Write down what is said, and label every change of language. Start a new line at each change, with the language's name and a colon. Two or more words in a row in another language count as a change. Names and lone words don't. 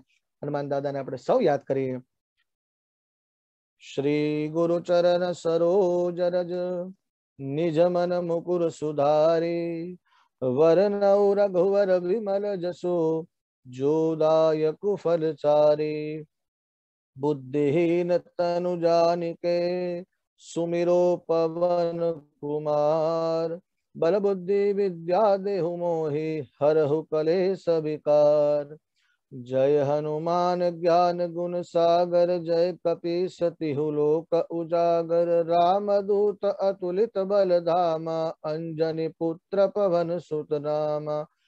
Gujarati: હનુમાન દાદાને આપણે સૌ યાદ કરીએ.
Awadhi: श्री गुरु चरण सरोज रज निज मन मुकुर सुधारी वरनौ रघुवर विमल जसु जोदायकु फलचारी बुद्धिहीन तनु जानिके सुमिरो पवन कुमार बल बुद्धि विद्या देहु मोहि हरहु कलेश विकार जय हनुमान ज्ञान गुण सागर जय कपीस तिहु लोक उजागर राम दूत अतुलित बल धामा अंजनी पुत्र पवन सुत नामा